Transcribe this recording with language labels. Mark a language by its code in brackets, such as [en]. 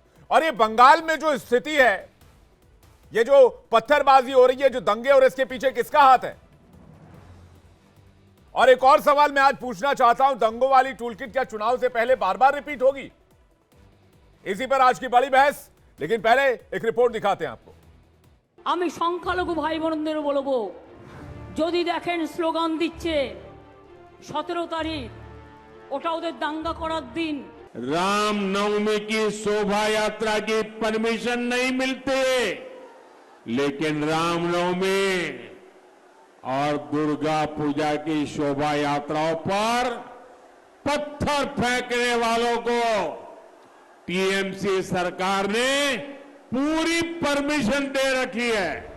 [hi] और ये बंगाल में जो स्थिति है, ये जो पत्थरबाजी हो रही है, जो दंगे, और इसके पीछे किसका हाथ है? और एक और सवाल मैं आज पूछना चाहता हूं, दंगों वाली टूलकिट क्या चुनाव से पहले बार बार रिपीट होगी? इसी पर आज की बड़ी बहस। लेकिन पहले एक रिपोर्ट दिखाते हैं आपको। [bn] আমি সংখ্যালঘু ভাই বোনদেরও বলবো, যদি দেখেন স্লোগান দিচ্ছে 17 তারিখ ওটা ওদের দাঙ্গা করার দিন। [hi] राम नवमी की शोभा यात्रा की परमिशन नहीं मिलती, लेकिन राम नवमी और दुर्गा पूजा की शोभा यात्राओं पर पत्थर फेंकने वालों को टीएमसी सरकार ने पूरी परमिशन दे रखी है।